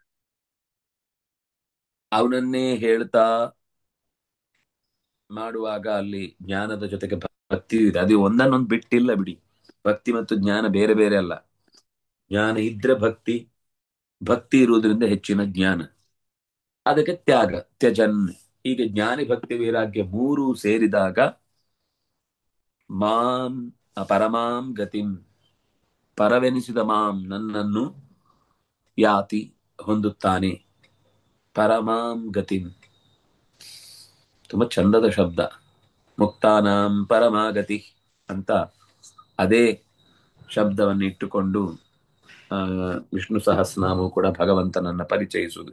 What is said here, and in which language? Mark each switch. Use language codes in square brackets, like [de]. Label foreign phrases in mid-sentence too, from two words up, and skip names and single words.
[kn] ಅವನನ್ನೇ ಹೇಳ್ತಾ ಮಾಡುವಾಗ ಅಲ್ಲಿ ಜ್ಞಾನದ ಜೊತೆಗೆ ಭಕ್ತಿ ಇದೆ. ಅದು ಒಂದನ್ನೊಂದು ಬಿಟ್ಟಿಲ್ಲ ಬಿಡಿ. ಭಕ್ತಿ ಮತ್ತು ಜ್ಞಾನ ಬೇರೆ ಬೇರೆ ಅಲ್ಲ. ಜ್ಞಾನ ಇದ್ರೆ ಭಕ್ತಿ, ಭಕ್ತಿ ಇರುವುದರಿಂದ ಹೆಚ್ಚಿನ ಜ್ಞಾನ, ಅದಕ್ಕೆ ತ್ಯಾಗ, ತ್ಯಜನ್. ಹೀಗೆ ಜ್ಞಾನಿ ಭಕ್ತಿ ವೈರಾಗ್ಯ ಮೂರು ಸೇರಿದಾಗ [sa] ಮಾಂ ಪರಮಾಂ ಗತಿಂ, [kn] ಪರವೆನಿಸಿದ ಮಾಂ ನನ್ನನ್ನು ಯಾತಿ ಹೊಂದುತ್ತಾನೆ. [sa] ಪರಮಾಂ ಗತಿಂ [kn] ತುಂಬಾ ಚಂದದ ಶಬ್ದ. [sa] ಮುಕ್ತಾನಾಂ ಪರಮಾಗತಿ [kn] ಅಂತ ಅದೇ ಶಬ್ದವನ್ನು ಇಟ್ಟುಕೊಂಡು ವಿಷ್ಣು ಸಹಸ್ರನಾಮವು ಕೂಡ ಭಗವಂತನನ್ನ ಪರಿಚಯಿಸುವುದು.